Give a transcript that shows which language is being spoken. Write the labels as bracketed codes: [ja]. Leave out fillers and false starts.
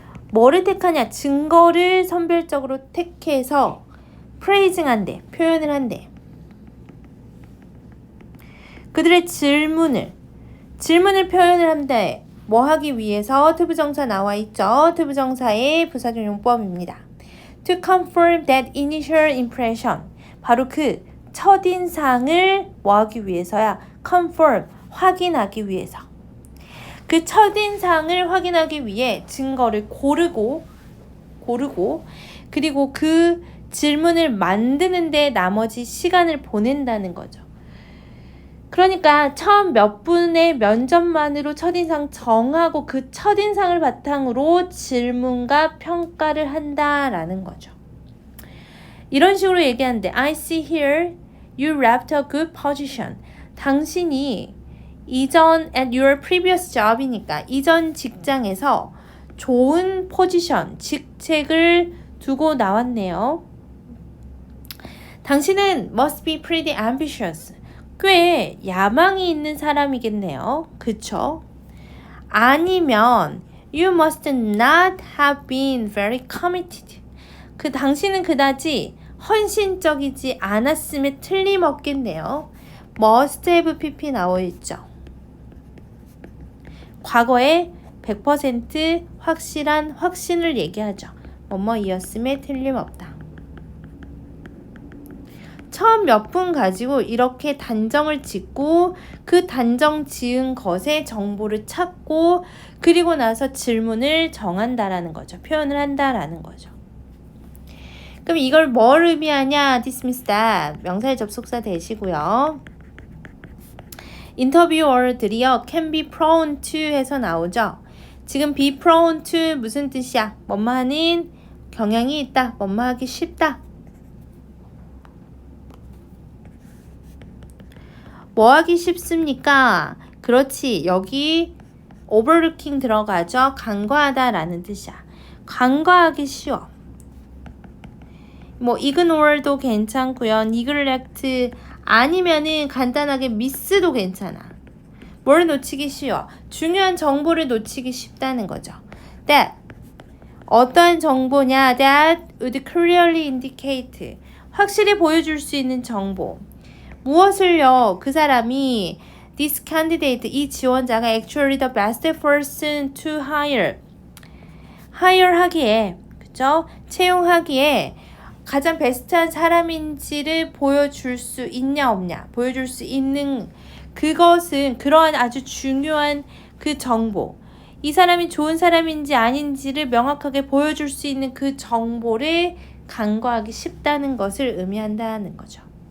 [ko] 뭐를 택하냐? 증거를 선별적으로 택해서 praising 한대, 표현을 한대. 그들의 질문을 표현을 한대. 뭐 하기 위해서? 투부정사 나와 있죠. 투부정사의 부사적 용법입니다. [en] To confirm that initial impression. [ko] 바로 그 첫인상을 뭐 하기 위해서야? confirm, 확인하기 위해서. 그 첫인상을 확인하기 위해 증거를 고르고 그리고 그 질문을 만드는데 나머지 시간을 보낸다는 거죠. 그러니까 처음 몇 분의 면접만으로 첫인상 정하고 그 첫인상을 바탕으로 질문과 평가를 한다라는 거죠. 이런 식으로 얘기하는데 [en] I see here you left a good position. [ko] 당신이 이전 [en] at your previous job [ko] 이니까 이전 직장에서 좋은 포지션, 직책을 두고 나왔네요. 당신은 [en] must be pretty ambitious. [ko] 꽤 야망이 있는 사람이겠네요. 그쵸? 아니면 [en] you must not have been very committed. [ko] 당신은 그다지 헌신적이지 않았음에 틀림없겠네요. must have pp 나와 있죠. 과거에 100% 확실한 확신을 얘기하죠. 뭐뭐이었음에 틀림없다. 처음 몇 분 가지고 이렇게 단정을 짓고 그 단정 지은 것의 정보를 찾고 그리고 나서 질문을 정한다라는 거죠. 표현을 한다라는 거죠. 그럼 이걸 뭘 의미하냐? [en] dismiss that. [ko] 명사의 접속사 대시고요. 인터뷰어들이요. [en] can be prone to [ko] 해서 나오죠. 지금 be prone to 무슨 뜻이야? 뭐뭐하는 경향이 있다. 뭐뭐하기 쉽다. 뭐 하기 쉽습니까? 그렇지. 여기 overlooking 들어가죠. 간과하다라는 뜻이야. 간과하기 쉬워. 뭐 ignore도 괜찮고요. neglect 아니면은 간단하게 miss도 괜찮아. 뭘 놓치기 쉬워? 중요한 정보를 놓치기 쉽다는 거죠. That 어떠한 정보냐? [en] That would clearly indicate [ko] 확실히 보여줄 수 있는 정보. 무엇을요? 그 사람이 [en] this candidate, [ko] 이 지원자가 [en] actually the best person to hire. [ko] hire 하기에, 그쵸? 채용하기에 가장 베스트한 사람인지를 보여줄 수 있냐 없냐, 보여줄 수 있는 그것은 그러한 아주 중요한 그 정보, 이 사람이 좋은 사람인지 아닌지를 명확하게 보여줄 수 있는 그 정보를 간과하기 쉽다는 것을 의미한다는 거죠.